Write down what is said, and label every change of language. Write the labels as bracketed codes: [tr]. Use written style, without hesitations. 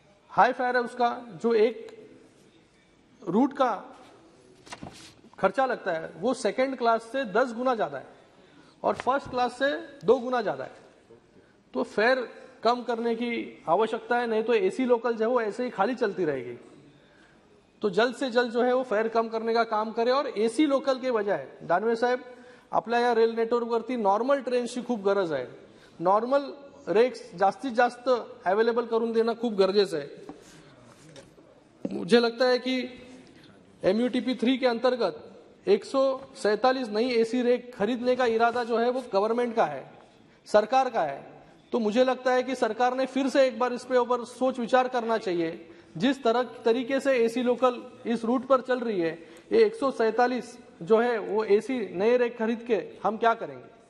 [hi] High fair है उसका, जो एक रूट का खर्चा लगता है वो सेकंड क्लास से 10 गुना ज्यादा है और फर्स्ट क्लास से 2 गुना ज्यादा है। तो फेयर कम करने की आवश्यकता है, नहीं तो एसी लोकल जो है वो ऐसे ही खाली चलती रहेगी। तो जल्द से जल्द जो है वो फेयर कम करने का काम करे और एसी लोकल के बजाय, [mr] दानवे साहेब, आपल्या या रेल नेटवर्कवरती नॉर्मल ट्रेन्सची खूप गरज आहे। नॉर्मल रेक्स जास्तीत जास्त अवेलेबल करून देणं खूप गरजेचं आहे। [hi] मुझे लगता है कि MUTP 3 के अंतर्गत 147 नई एसी रेक खरीदने का इरादा जो है वो गवर्नमेंट का है, सरकार का है। तो मुझे लगता है कि सरकार ने फिर से एक बार इस पे ऊपर सोच विचार करना चाहिए। जिस तरीके से एसी लोकल इस रूट पर चल रही है, ये 147 जो है वो एसी नए रेक खरीद के हम क्या करेंगे?